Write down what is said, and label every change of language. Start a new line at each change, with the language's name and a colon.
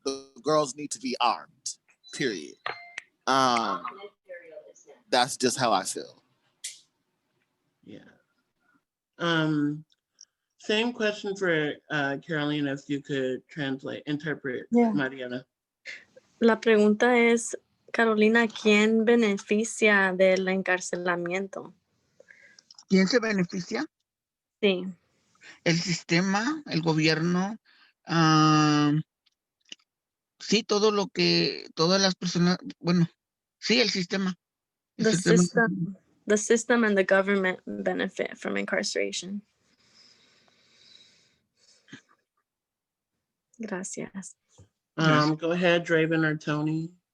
English: The girls need to be armed, period. That's just how I feel. Yeah. Same question for Carolina, if you could interpret, Yeah. Mariana.
Spanish: La pregunta es, Carolina, ¿quién beneficia del encarcelamiento? ¿Quién se beneficia? Sí. El sistema, el gobierno, sí, todo lo que, todas las personas, bueno, sí, el sistema. El
English: The system and the government benefit from incarceration.
Spanish: Gracias.
English: Go ahead, Draven or Tony.